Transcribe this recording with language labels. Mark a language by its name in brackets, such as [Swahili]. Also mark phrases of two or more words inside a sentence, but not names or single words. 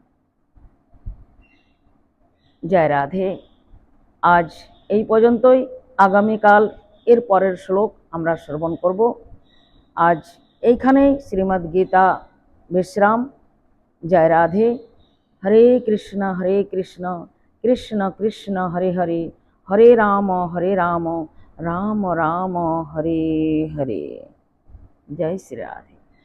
[Bangla] জয় রাধে। আজ এই পর্যন্তই। আগামীকাল এর পরের শ্লোক আমরা শ্রবণ করব। আজ এইখানেই শ্রীমদ্ গীতা বিশ্রাম। জয় রাধে। [Sanskrit] हरे कृष्ण कृष्ण कृष्ण हरे हरे, हरे राम राम राम हरे हरे। [Hindi] जय श्री राधे।